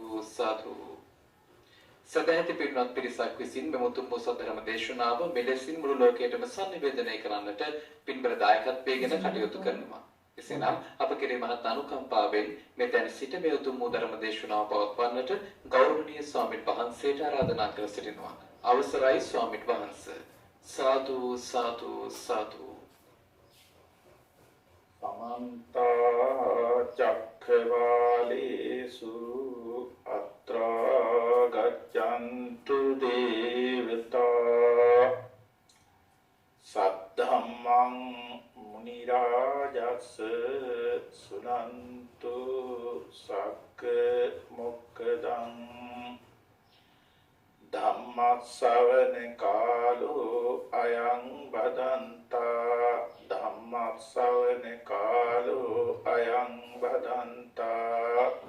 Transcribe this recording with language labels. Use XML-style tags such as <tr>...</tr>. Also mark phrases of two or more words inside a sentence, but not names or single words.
<si>සාදු සදැහැති පින්වත් පිරිසක් විසින් මෙම උතුම් වූ සද්ධර්ම දේශනාව මෙලෙසින් මුළු ලෝකයටම sannivedanaya කරන්නට පින්බර දායකත්වයෙන් කටයුතු කරනවා. එසේනම් අප කෙරේ මහත් අනුකම්පාවෙන් මෙතන සිට මේ උතුම් වූ ධර්ම දේශනාව පවත්වන්නට ගෞරවනීය ස්වාමීන් වහන්සේට ආරාධනා කර සිටිනවා. අවසරයි ස්වාමීන් වහන්සේ. සාදු සාදු සාදු.</si> <pi>समन्त चक्रवालेषु अत्र गच्छन्तु देवता सद्धम्मं मुनिराजस् सुनन्तु सक्मुक्तं धम्मश्रवण कालो अयं भदन्ता धम्मश्रवण कालो अयं भदन्ता</pi>